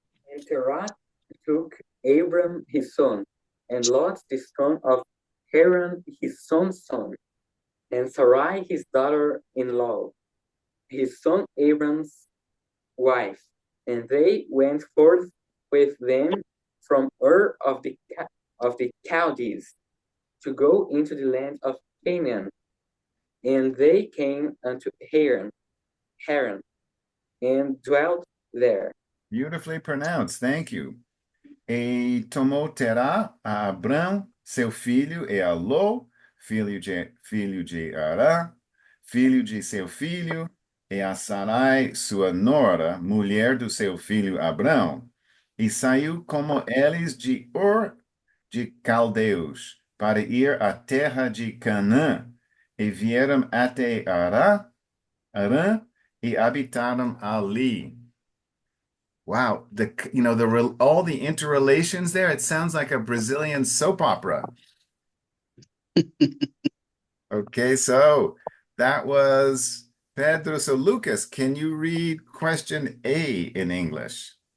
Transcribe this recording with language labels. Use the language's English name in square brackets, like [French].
[English] And Terah took Abram his son, and Lot the son of Haran his son's son, and Sarai his daughter-in-law, his son Abram's wife, and they went forth with them from Ur of the Chaldees to go into the land of Canaan, and they came unto Haran, and dwelt there. Beautifully pronounced, thank you. [Portuguese] E tomou Terá a Abram, seu filho, e a Ló, filho de Arã, filho de seu filho, e a Sarai, sua nora, mulher do seu filho Abrão, e saiu como eles de Ur de Caldeus, para ir à terra de Canaã, e vieram até Arã, e habitaram ali. [English] Wow, all the interrelations there, it sounds like a Brazilian soap opera. Okay, so that was Pedro. So Lucas, can you read question A in English?